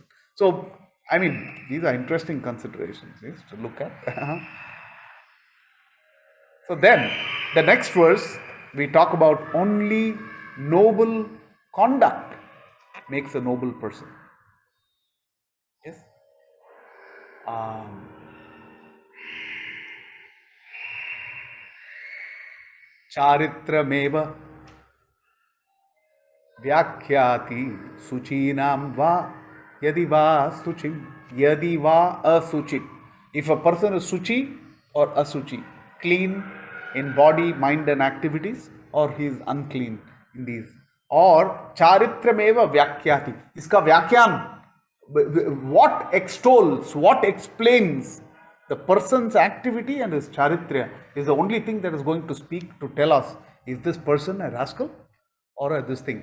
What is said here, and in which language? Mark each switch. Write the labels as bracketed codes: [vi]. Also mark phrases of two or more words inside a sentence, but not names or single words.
[en] So, I mean, these are interesting considerations, yes, to look at. So then, the next verse, we talk about only noble conduct makes a noble person. Yes. [sa] Charitrameva Vyakhyati Suchinam Va Yadi Va Suchim Yadi Va Asuchit. [en] If a person is Suchi or Asuchi, clean in body, mind and activities, or he is unclean in these. [sa] Or Charitrameva Vyakhyati. [hi] Iska Vyakyan, [en] what extols, what explains the person's activity and his charitrya is the only thing that is going to speak to tell us, is this person a rascal or this thing.